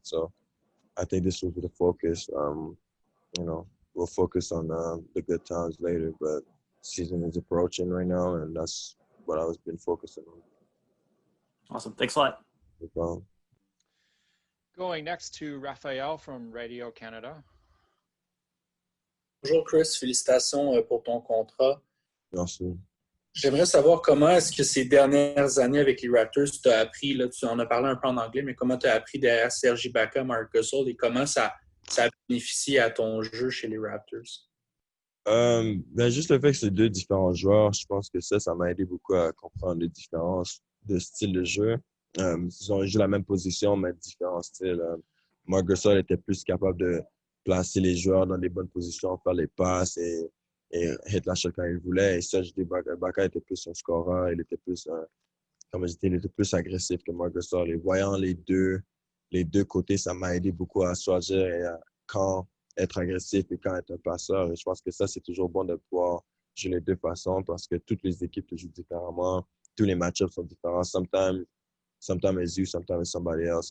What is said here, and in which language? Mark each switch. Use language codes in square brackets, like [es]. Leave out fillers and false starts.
[en] So I think this will be the focus. We'll focus on the good times later, but season is approaching right now, and that's what I was been focusing on. Awesome. Thanks a lot. No problem. Going next to Raphael from Radio Canada. [fr] Bonjour Chris, félicitations pour ton contrat. Merci. J'aimerais savoir comment est-ce que ces dernières années avec les Raptors, tu as appris, là, tu en as parlé un peu en anglais, mais comment tu as appris derrière Serge Ibaka, Marc Gasol, et comment ça a bénéficié à ton jeu chez les Raptors? Juste le fait que c'est deux différents joueurs, je pense que ça m'a aidé beaucoup à comprendre les différences de style de jeu. Ils ont joué la même position, mais différents styles. Marc Gasol était plus capable de placer les joueurs dans les bonnes positions, faire les passes et hit la shot quand il voulait. Et Serge Ibaka était plus un scoreur, il était plus, comme je disais, il était plus agressif que Marc Gasol. Et voyant les deux côtés, ça m'a aidé beaucoup à choisir quand être agressif et quand être un passeur. Et je pense que ça, c'est toujours bon de pouvoir jouer les deux façons, parce que toutes les équipes jouent différemment. Tous les match-ups sont différents. [en] Sometimes it's you, sometimes it's somebody else.